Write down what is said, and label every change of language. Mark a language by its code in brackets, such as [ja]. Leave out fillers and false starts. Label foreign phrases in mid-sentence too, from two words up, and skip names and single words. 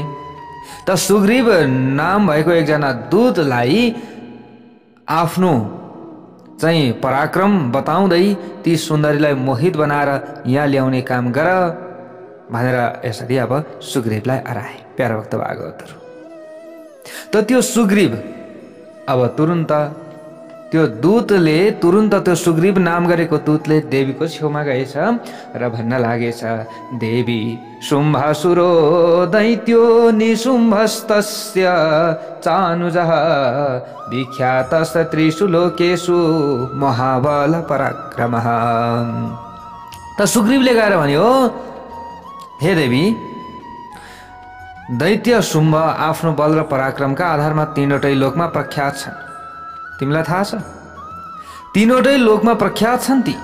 [ne] त सुग्रीव नाम भएको एकजना दूतलाई आफ्नो चाहिँ पराक्रम बताउँदै ती सुन्दरीलाई मोहित बनाएर यहाँ ल्याउने काम गर भनेर यसरी अब सुग्रीवलाई हराए। प्यारा भक्त भागवतहरू, त त्यो सुग्रीव अब तुरुन्त त्यो दूतले त्यो सुग्रीव नाम गरेको दूतले देवीको छेउमा गएछ र भन्न लागेछ, [sa] देवी शुम्भासुरो दैत्यो निशुम्भस्तस्य चानुजः विख्यातस् त्रिषु लोकेषु महाबल पराक्रमः। [ne] त सुग्रीवले गएर भन्यो, हे देवी, दैत्य शुम्भ आफ्नो बल र पराक्रमका आधारमा तीनवटै लोकमा प्रख्यात छन्। तिमीलाई थाहा छ, तीनवटै लोकमा प्रख्यात छन् ती।